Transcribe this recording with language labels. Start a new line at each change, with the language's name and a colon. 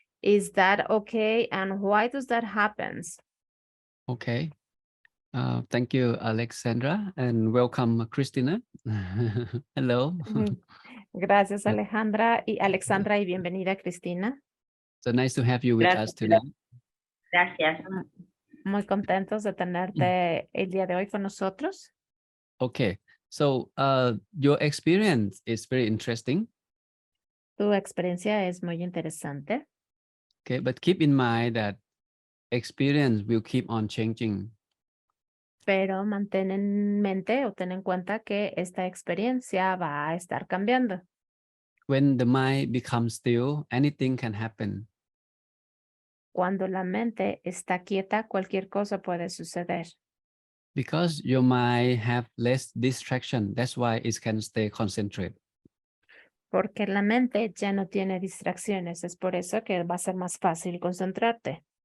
English: Is that okay? And why does that happen? Okay. Thank you, Alexandra, and welcome, Christina. Hello.
Spanish: Gracias, Alejandra y Alexandra, y bienvenida, Cristina.
English: So nice to have you with us tonight.
Spanish: Gracias. Muy contentos de tenerte el día de hoy con nosotros.
English: Okay, so your experience is very interesting.
Spanish: Tu experiencia es muy interesante.
English: Okay, but keep in mind that experience will keep on changing.
Spanish: Pero mantén en mente o ten en cuenta que esta experiencia va a estar cambiando.
English: When the mind becomes still, anything can happen.
Spanish: Cuando la mente está quieta, cualquier cosa puede suceder.
English: Because your mind have less distraction, that's why it can stay concentrated.
Spanish: Porque la mente ya no tiene distracciones, es por eso que va a ser más fácil concentrarte.